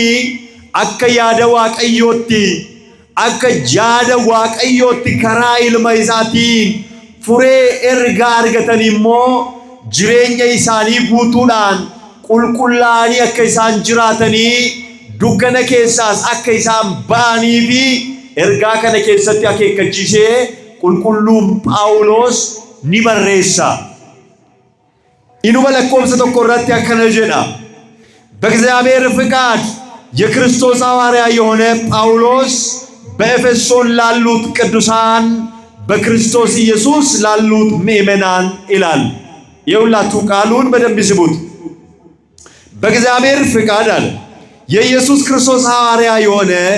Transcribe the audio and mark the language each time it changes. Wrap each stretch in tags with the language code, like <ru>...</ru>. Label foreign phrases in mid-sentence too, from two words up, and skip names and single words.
<om>akka yaada Waaqayyootti akka yaada Waaqayyootti karaa ilma isaatiin furee ergaa argatan immoo jireenya isaanii guutuudhaan qulqullaa'anii akka isaan jiraatanii dukkana keessaas akka isaan ba'anii fi ergaa kana keessatti akeekkachiisee qulqulluun Phaawulos ni barreessa. Inuma lakkoofsa tokko irratti akkana jedha.</om> <am>በእግዚአብሔር ፍቃድ የክርስቶስ ሐዋርያ የሆነ ጳውሎስ በኤፌሶን ላሉት ቅዱሳን በክርስቶስ ኢየሱስ ላሉት ምእመናን ይላል። የሁላችሁ ቃሉን በደንብ ይስቡት። በእግዚአብሔር ፍቃድ አለ የኢየሱስ ክርስቶስ ሐዋርያ የሆነ</am>